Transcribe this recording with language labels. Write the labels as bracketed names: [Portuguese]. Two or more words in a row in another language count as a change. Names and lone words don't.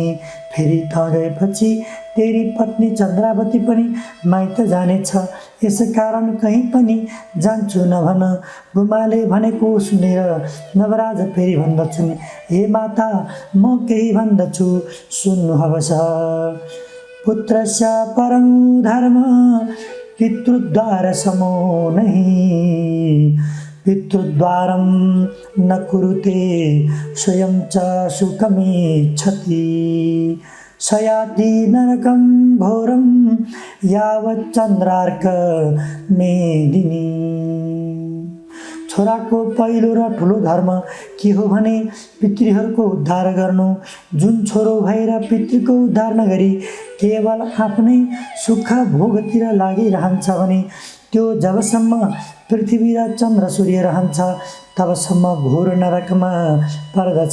[Nepali] फेरि त गएपछि तेरी पत्नी चन्द्रावती पनि माइत जानेछ, यसकारण कहीँ पनि जान्छु नभन। गोमाले भनेको सुनेर नवराज फेरि भन्दछन्, हे माता, म केही भन्दछु, सुन्नुहोस्। [Sanskrit] पुत्रस्य परं धर्म पितृद्वार समो नहि, पितृद्वारं न कुरुते स्वयं च सुखमिच्छति, सयाति नरकं घोरं यावच्चन्द्रार्क मेदिनी। [Nepali] छोराको पहिलो र ठुलो धर्म के हो भने पितृहरूको उद्धार गर्नु। जुन छोरो भएर पितृको उद्धार नगरी केवल आफ्नै सुख भोगतिर लागिरहन्छ भने त्यो जबसम्म पृथ्वी र चन्द्र सूर्य रहन्छ तबसम्म घोर नरकमा पर्दछ।